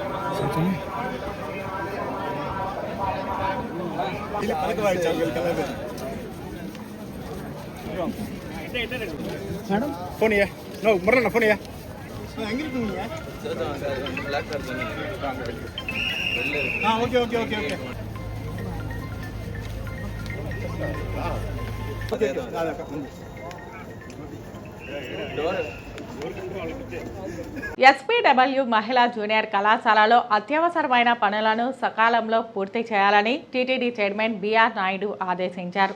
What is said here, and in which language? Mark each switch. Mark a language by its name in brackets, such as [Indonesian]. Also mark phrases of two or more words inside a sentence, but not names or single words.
[Portuguese] Ele fala que vai, tchau, ele quer ver. फोन है नो मरना फोन है हाँ ओके ओके ओके ओके [Telugu] ఎస్పీడబ్ల్యూ మహిళా జూనియర్ కళాశాలలో అత్యవసరమైన పనులను సకాలంలో పూర్తి చేయాలని టీటీడీ చైర్మన్ బిఆర్ నాయుడు ఆదేశించారు.